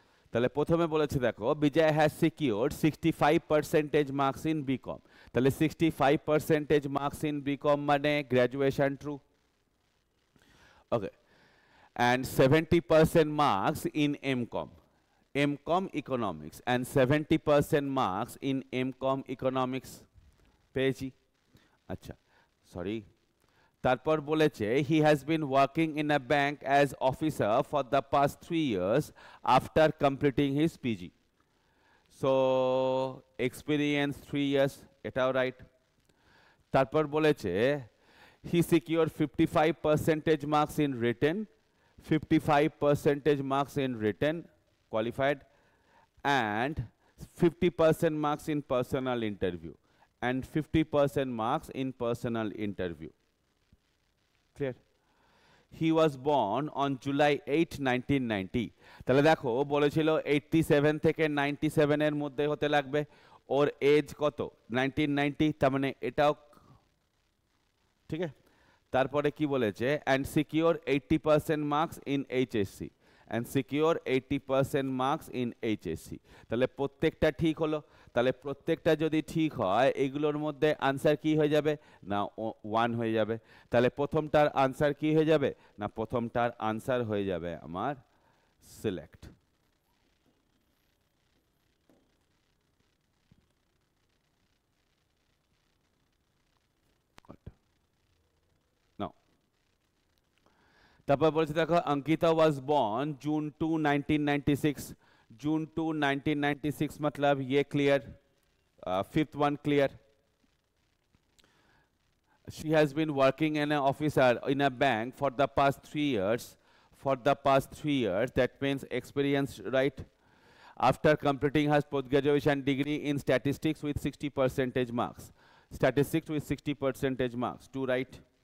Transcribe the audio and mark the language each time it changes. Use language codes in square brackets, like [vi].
[bn] তাহলে প্রথমে বলেছে দেখো [en] Bijoy has secured 65% marks in BCom, তাহলে 65% marks in BCom মানে graduation true, okay, and 70% marks in MCom economics and 70% marks in MCom economics [bn] পেয়েছি। আচ্ছা সরি, তারপর বলেছে [en] he has been working in a bank as officer for the past 3 years after completing his PG, so experience 3 years, [bn] এটাও right. [en] তারপর বলেছে he secured 55% marks in written, 55% marks in written qualified, and 50% marks in personal interview, and 50% marks in personal interview. Clear? He was born on July 8, 1990. [bn] তাহলে দেখো বলেছিল 87 থেকে 97 এর মধ্যে হতে লাগবে, ওর এজ কত 1990, তার মানে এটাও ঠিক আছে। তারপরে কি বলেছে [en] and secure 80% marks in HSC, and secure 80% marks in HSC, [bn] তাহলে প্রত্যেকটা ঠিক হলো। তাহলে প্রত্যেকটা যদি ঠিক হয় এগুলোর মধ্যে আনসার কি হয়ে যাবে না 1 হয়ে যাবে। তাহলে প্রথমটার আনসার কি হয়ে যাবে না প্রথমটার আনসার হয়ে যাবে আমার সিলেক্ট। তারপর বলছে দেখো [en] Ankita was born June 2, 1996, June 2, 1996 [hi] मतलब ये clear, fifth one clear. [en] She has been working in an officer in a bank for the past 3 years, for the past 3 years, that means experience, right? After completing her post-graduation degree in statistics with 60% marks, statistics with 60% marks, 2 right.